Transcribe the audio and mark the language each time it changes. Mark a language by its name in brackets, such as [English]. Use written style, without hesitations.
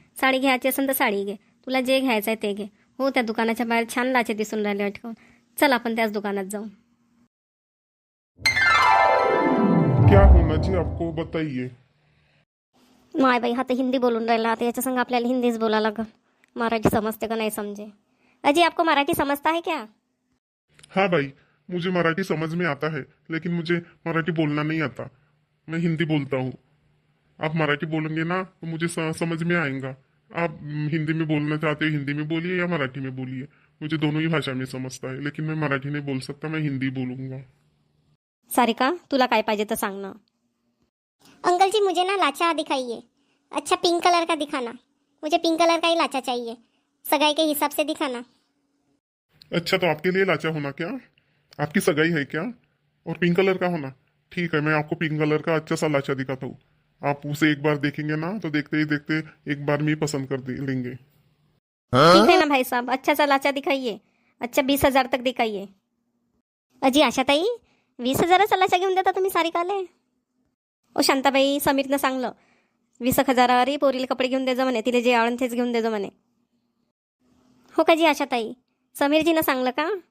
[Marathi] साडी घ्यायची असेल तर साडी घे. तुला जे घ्यायचं आहे ते घे. हो, त्या दुकानाच्या बाहेर छान लाचे दिसून राहिले ठेवून, चल आपण त्याच दुकानात जाऊ. [Hindi] क्या होना जी आपको बताइए. [Marathi] माय बाई, हा तर हिंदी बोलून राहिला. आता याच्या संग आपल्याला हिंदीच बोला लागल. मराठी समजते का नाही समजे. [Hindi] अजी आपको मराठी समजता है क्या? हाँ भाई, मुझे मराठी समझ में आता है, लेकिन मुझे मराठी बोलना नहीं आता. मैं हिंदी बोलता हूँ. आप मराठी बोलेंगे ना तो मुझे समझ में आएगा. आप हिंदी में बोलना चाहते हो हिंदी में बोलिए या मराठी में बोलिए. मुझे दोनों ही भाषा में समझता है, लेकिन मैं मराठी नहीं बोल सकता, मैं हिंदी बोलूँगा. [Marathi] सारिका, तुला काय पाहिजे तर सांग ना. [Hindi] अंकल जी, मुझे ना लाचा दिखाइए. अच्छा पिंक कलर का दिखाना. मुझे पिंक कलर का ही लाचा चाहिए, सगाई के हिसाब से दिखाना. अच्छा, तो आपके लिए लाचा होना क्या? आपकी सगाई है क्या? और पिंक कलर का होना? ठीक है, मैं आपको पिंक कलर का अच्छा सा लाचा दिखाता हूँ. आप उसे एक बार देखेंगे ना तो देखते ही देखते एक बार में ही पसंद कर लेंगे. ठीक है ना भाई साहब, अच्छा सा लाचा दिखाइए. अच्छा 20,000 तक दिखाइए. [Marathi] अजी आशाताई, 20,000चा लाचा घेऊन देता तुम्ही सारिकाले? ओ शांताबाई, समीरनं सांगलं 20,000 पोरीला कपडे घेऊन देजो म्हणे, तिला जे आवडन तेच घेऊन देजो म्हणे. हो का जी आशाताई? समीरजीनं सांगलं का?